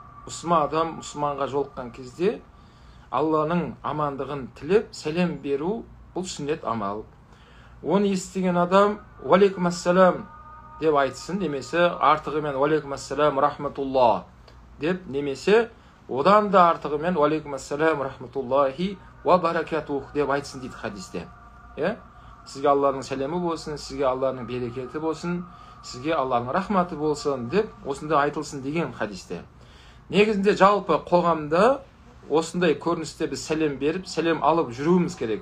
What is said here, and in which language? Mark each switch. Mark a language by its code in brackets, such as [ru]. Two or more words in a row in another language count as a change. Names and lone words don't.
[kk] Адам мұсылманға жолыққан кезде Алланың амандығын тілеп сәлем беру бұл сүннет амал. Оны естіген адам [ar] وعليكم السلام [kk] деп айтсын, немесе артығымен [ar] وعليكم السلام ورحمة الله [kk] деп, немесе одан да артығымен [ar] وعليكم السلام ورحمة الله وبركاته [kk] деп айтсын дейді хадисте. Сізге Алланың сәлемі болсын, сізге Алланың берекеті болсын, сізге Алланың рахматы болсын деп осында айтылсын деген хадисте. Негізінде жалпы қоғамда осындай көріністе біз сәлем беріп, сәлем алып жүруіміз керек.